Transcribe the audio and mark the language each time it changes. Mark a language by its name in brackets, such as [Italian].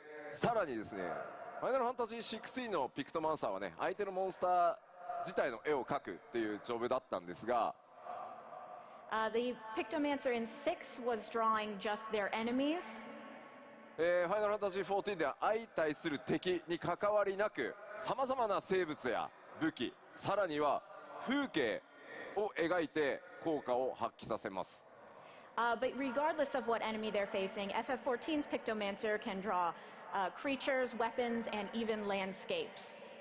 [Japanese] さらにですね、ファイナルファンタジー16のピクトマンサーはね、相手のモンスター自体の絵を描くっていうジョブだったんですが、 [English] The Pictomancer in 6 was drawing just their enemies. [Japanese] ファイナルファンタジー14では相対する敵に関わりなく、さまざまな生物や武器、さらには風景を描いて効果を発揮させます。 [English] But regardless of what enemy they're facing, FF14's Pictomancer can draw creatures, weapons, and even landscapes.